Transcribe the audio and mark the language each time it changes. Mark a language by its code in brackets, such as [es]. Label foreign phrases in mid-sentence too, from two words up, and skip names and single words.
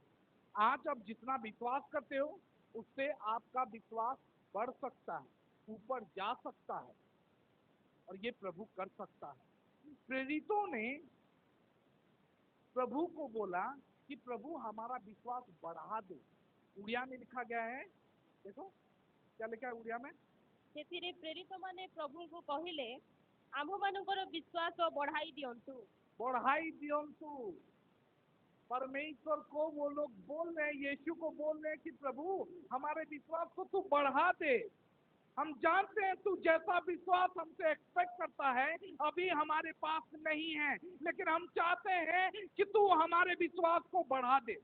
[hi] आज आप जितना विश्वास करते हो उससे आपका विश्वास बढ़ सकता है, ऊपर जा सकता है, और ये प्रभु कर सकता है। प्रेरितों ने प्रभु को बोला कि प्रभु हमारा विश्वास बढ़ा दो। उड़िया में लिखा गया है, देखो क्या लिखा है उड़िया में। [or] ସେଥିରେ ପ୍ରେରିତମାନେ ପ୍ରଭୁଙ୍କୁ କହିଲେ, ଆମ୍ଭମାନଙ୍କର ବିଶ୍ୱାସ ବଢ଼ାଇ ଦିଅନ୍ତୁ। ବଢ଼ାଇ ଦିଅନ୍ତୁ। [hi] परमेश्वर को वो लोग बोल रहे हैं, यीशु को बोल रहे हैं कि प्रभु हमारे विश्वास को तू बढ़ा दे। हम जानते हैं तू जैसा विश्वास हमसे एक्सपेक्ट करता है अभी हमारे पास नहीं है, लेकिन हम चाहते हैं कि तू हमारे विश्वास को बढ़ा दे।